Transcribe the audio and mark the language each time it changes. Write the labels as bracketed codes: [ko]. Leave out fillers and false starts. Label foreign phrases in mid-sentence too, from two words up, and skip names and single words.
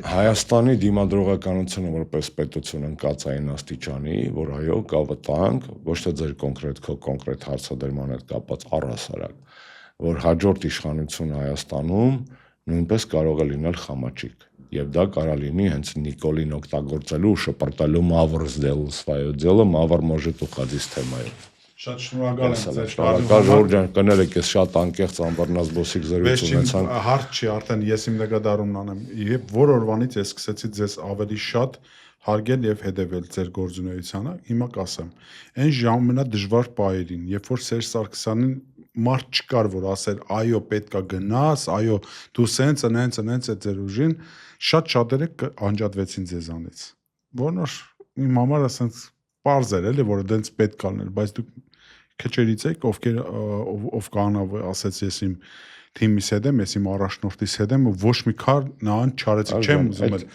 [hy] Հայաստանի դիմադրողականությունը որպես պետություն ընկածային աստիճանի, որ այո, կա վտանգ, ոչ թե ձեր կոնկրետ հարցադրման հետ կապված առհասարակ, որ հաջորդ իշխանությունը Հայաստանում նույնպես կարող է լինել խամաչիկ, եւ դա կարող լինի հենց Նիկոլին օգտագործելու ու շպրտելու [ru] мавр сделал свое дело, мавр может уходить [hy] թեմայով։ Շատ շնորհակալ եմ ձեզ։ Շնորհակալ Ժորժան, կներեք, ես շատ անկեղծ անբռնազբոսիկ զրույց ունեցանք։ Հարց չի, արդեն ես իմ նկատառումն անեմ։ Եվ որ օրվանից ես սկսեցի ձեզ ավելի շատ հարգել եւ հետեւել ձեր գործունեությանը, հիմա կասեմ։ Այն ժամանակ դժվար պահերին, երբ որ Սերժ Սարգսյանին մարդ չկար, որ ասեր այո, պետքա գնաս, այո, դու սենց ընենց է ձեր ուժին, շատ շատերը անջատվեցին ձեզանից։ Որն որ իմ համար ասենց պարզ էր էլի, որ դենց պետք է լինել, բայց դուք քչերից եք, ով կանա ասեց ես իմ թիմիս հետ եմ, ես իմ առաջնորդիս հետ եմ, ոչ մի քար նրան չարեցի, չեմ ուզում էլ։